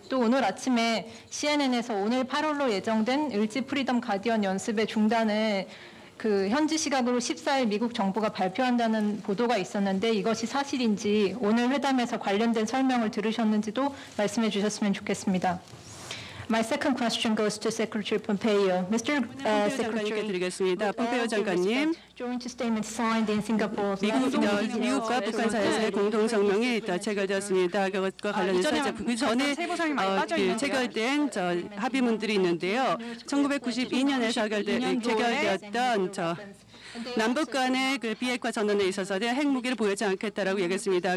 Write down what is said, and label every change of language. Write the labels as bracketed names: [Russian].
[Korean] 또 오늘 아침에 CNN에서 오늘 8월로 예정된 을지 프리덤 가디언 연습의 중단을 현지 시각으로 14일 미국 정부가 발표한다는 보도가 있었는데 이것이 사실인지 오늘 회담에서 관련된 설명을 들으셨는지도 말씀해 주셨으면 좋겠습니다. [English] My second question goes to Secretary Pompeo. Mr. Secretary, [Korean] 드리겠습니다. 폼페이오 장관님, [English] joint statement signed in Singapore. [Korean] 미국과 북한 사이에서의 공동 성명이 체결되었습니다. 그것과 관련해서 그 전에 체결된 합의문들이 있는데요. 1992년에 체결되었던 남북 간의 비핵화 전환에 있어서는 핵무기를 보유하지 않겠다라고 얘기했습니다.